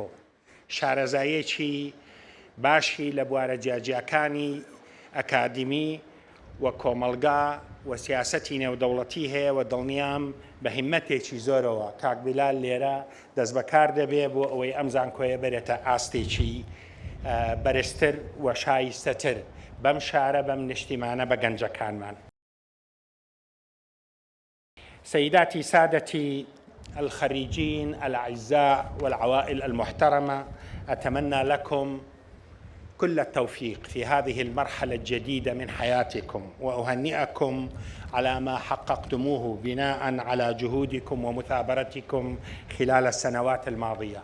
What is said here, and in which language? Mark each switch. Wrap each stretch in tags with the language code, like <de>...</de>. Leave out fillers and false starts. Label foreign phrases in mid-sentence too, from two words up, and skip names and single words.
<ckb>شارەزاییەکی باشی لە بوارە جیاجیەکانی ئەکادیمی و کۆمەلگا و سیاسەتی نێودەوڵەتی هەیە و دڵنیام بە هیممەتێکی زۆرەوە کاک بیلال لێرە دەست بەکار دەبێ بۆ ئەوەی ئەم زانکۆیە بێتە ئاستێکی بەرزتر و شایستەتر بەم شارە، بەم نیشتیمانە، بە گەنجەکانمان.</ckb> <ar>سيداتي سادتي الخريجين الأعزاء والعوائل المحترمة، أتمنى لكم كل التوفيق في هذه المرحلة الجديدة من حياتكم، وأهنئكم على ما حققتموه بناء على جهودكم ومثابرتكم خلال السنوات الماضية.</ar>